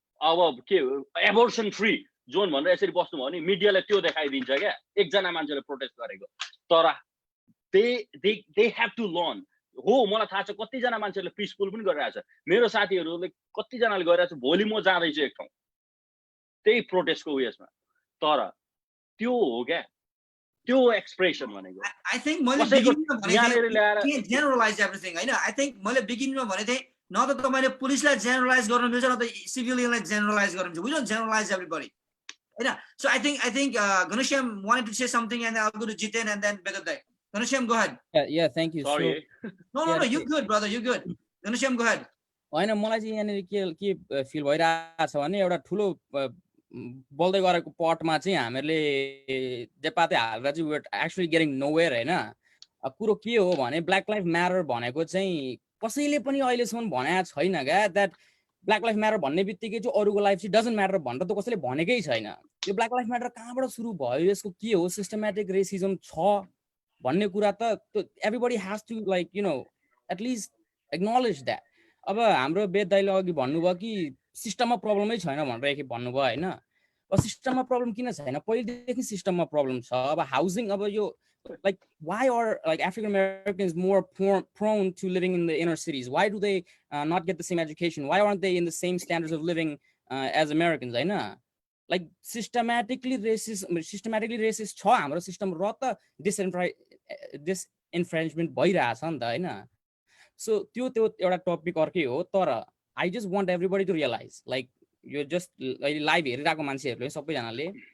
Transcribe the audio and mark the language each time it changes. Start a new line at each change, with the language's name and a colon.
Nepali: अब के abortion free John भनेर यसरी बस्नु भयो नि मिडियाले त्यो देखाइदिन्छ क्या एकजना मान्छेले प्रोटेस्ट गरेको तर
English: they have to learn
Nepali: हो मलाई थाहा छ कति जना मान्छेले पीसफुल पनि गरिरहेछ मेरो साथीहरुले कति जनाले गरिरहेछ भोलि म जाँदै छु एक ठाउँ त्यही प्रोटेस्टको उयसमा तर त्यो हो क्या त्यो एक्सप्रेसन भनेको
English: I think
Nepali: मैले बिगिनिङमा भनेथे
English: generalize everything हैन I think मैले बिगिनिङमा भनेथे
Nepali: न त तपाईले पुलिसलाई generalize गर्न मिल्छ
English: न त सिभिलियनलाई generalize गर्न मिल्छ we don't generalize everybody हैन so I think Ghanshyam wanted to say something and I'll go to Jiten and then Begadai. Ghanshyam, go ahead. Yeah, thank you. Sorry. No, you good brother, you good. Ghanshyam, go ahead.
Nepali: हैन मलाई चाहिँ यहाँनिर के feel भइरहेछ भने एउटा ठुलो बोल्दै गरेको पटमा चाहिँ हामीहरूले जेपाते हालेर चाहिँ
English: we are actually getting nowhere
Nepali: हैन कुरो के हो भने ब्ल्याक लाइफ म्याटर भनेको चाहिँ कसैले पनि अहिलेसम्म भनेको छैन क्या द्याट ब्ल्याक लाइफ म्याटर भन्ने बित्तिकै चाहिँ अरूको लाइफ चाहिँ डजन्ट म्याटर भनेर त कसैले भनेकै छैन यो ब्ल्याक लाइफ म्याटर कहाँबाट सुरु भयो यसको के हो सिस्टमेटिक रेसिजम छ भन्ने कुरा त everybody has to like you know at least acknowledge that अब हाम्रो वेद दाइले अघि भन्नुभयो कि सिस्टममा प्रब्लमै छैन भनेर एकखेप भन्नुभयो हैन अब सिस्टममा प्रब्लम किन छैन पहिलेदेखि सिस्टममा प्रब्लम छ अब हाउसिङ अब यो
English: like why are like African Americans more prone to living in the inner cities? Why do they not get the same education? Why aren't they in the same standards of living as Americans? I know like systematically racist
Nepali: छ हाम्रो system र त
English: disenfranchisement
Nepali: भइरहेछ नि त हैन so त्यो एउटा टपिक अर्कै हो तर
English: I just want everybody to realize like you just live
Nepali: हेरिरहेको मान्छेहरुले सबैजनाले